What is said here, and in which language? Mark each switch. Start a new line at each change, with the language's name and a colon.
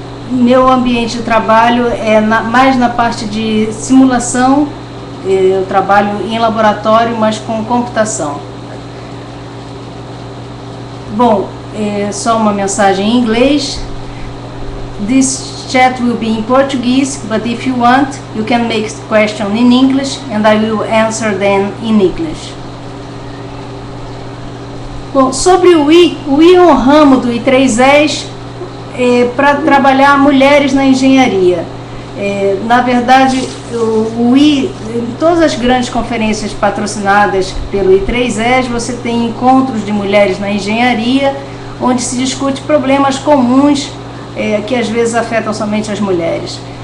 Portuguese: Meu ambiente de trabalho é mais na parte de simulação. Eu trabalho em laboratório, mas com computação. Bom, só uma mensagem em inglês.
English: This chat will be in Portuguese, but if you want, you can make the question in English and I will answer them in English.
Portuguese: Bom, sobre o I é um ramo do I3Es para trabalhar mulheres na engenharia. Na verdade, o I, em todas as grandes conferências patrocinadas pelo I3Es, você tem encontros de mulheres na engenharia, onde se discute problemas comuns que às vezes afetam somente as mulheres.